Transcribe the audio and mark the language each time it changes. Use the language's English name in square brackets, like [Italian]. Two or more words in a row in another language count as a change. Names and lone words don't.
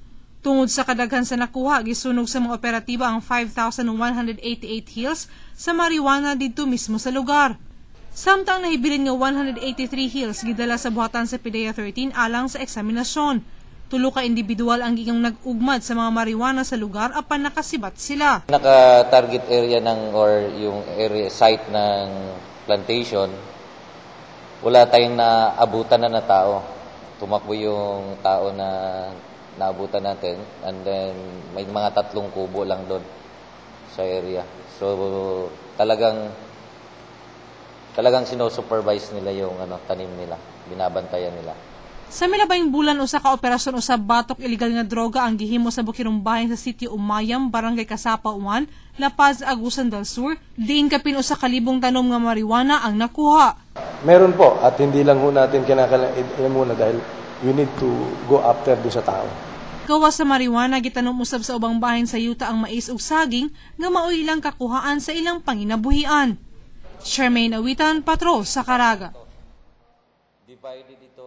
[Cebuano] Tungod sa kadaghan sa nakuha, gisunog sa mga operatiba ang 5,188 hills sa marijuana didto mismo sa lugar. Samtang nahibilin nga 183 hills gidala sa buhatan sa PDEA 13 alang sa eksaminasyon. Tulo ka individual ang giging nag-ugmad sa mga marijuana sa lugar apan nakasibat sila. [Filipino] Naka- [English] target area [Filipino] or yung area site ng plantation, wala tayong naabutan na tao. Tumakbo yung tao na naabutan natin, and then may mga 3 kubo lang doon sa area. So talagang sino-supervise nila yung tanim nila, binabantayan nila. [Cebuano] Sa milabayng bulan usa ka operasyon usab batok illegal nga droga ang gihimo sa bukirong bahin sa Sitio Umayam, Barangay Kasapa 1, La Paz, Agusan del Sur, diin kapin usa ka libong tanom nga marijuana ang nakuha. [Filipino] Meron po, at hindi lang ho natin kinakailangan muna dahil [English] we need to go after [Filipino] do sa tao. [Cebuano] Gawa sa marijuana gitanom usab sa ubang bahin sa yuta ang mais ug saging nga mao ilang kakuhaan sa ilang panginabuhian. Charmaine Awitan, Patrol sa Caraga.